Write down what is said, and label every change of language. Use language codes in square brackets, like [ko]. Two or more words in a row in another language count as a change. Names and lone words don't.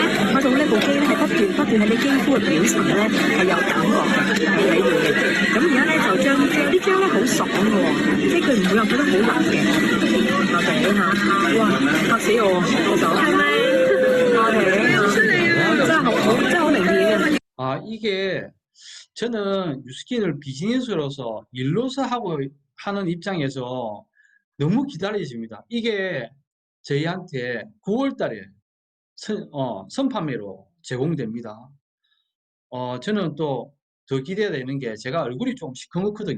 [yue] 我用呢部機咧係不斷喺你肌膚嘅表層咧係有感覺嘅，係喺度嘅。咁而家咧就將啲膠咧好爽嘅喎，即係佢唔會話覺得好腍嘅。OK 嚇，哇嚇死我，我手係咪？OK，真係好明顯嘅。 [ko] 이게 저는 뉴스킨을 비즈니스로서 일로서 하는 입장에서 너무 기다려집니다. 이게 저희한테 9월 달에 선판매로 제공됩니다. 저는 또 더 기대되는 게 제가 얼굴이 좀 시커멓거든요.